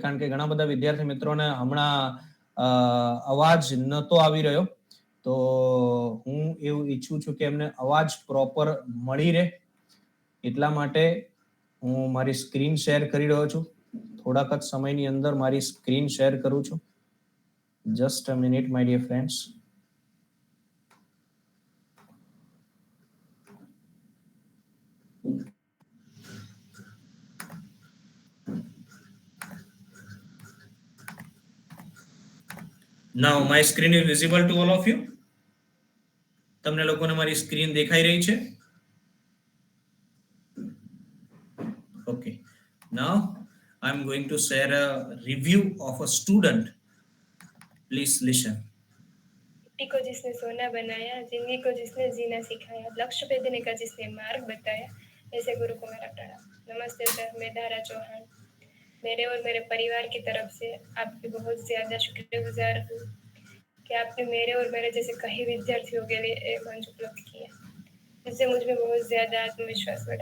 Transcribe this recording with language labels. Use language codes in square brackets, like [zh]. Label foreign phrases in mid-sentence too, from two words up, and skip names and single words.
[gu] કારણ કે ઘણા બધા વિદ્યાર્થી મિત્રોને હમણાં અવાજ નતો આવી રહ્યો, તો હું એવું ઈચ્છું છું કે એમને અવાજ પ્રોપર મળી રહે, એટલા માટે હું મારી સ્ક્રીન શેર કરી રહ્યો છું. થોડાક જ સમયની અંદર મારી સ્ક્રીન શેર કરું છું. [en] Just a minute my dear friends. Now my screen is visible to all of you. [gu] તમને લોકોને મારી સ્ક્રીન દેખાઈ રહી છે? [en] Okay. Now I'm going to share a review of a student. Please listen. [hi] मिट्टी को जिसने सोना बनाया, जिंदगी को जिसने जीना सिखाया, लक्ष्य पे देने का जिसने मार्ग बताया, ऐसे गुरु को मेरा प्रणाम. नमस्ते सर, मैं धारा चौहान. मेरे और मेरे परिवार की तरफ से आपकी बहुत ज्यादा शुक्रगुजार हूँ कि आपने मेरे और मेरे जैसे कई विद्यार्थियों के लिए एक मंच उपलब्ध किया, जिससे मुझ में बहुत ज्यादा आत्मविश्वास बढ़ा.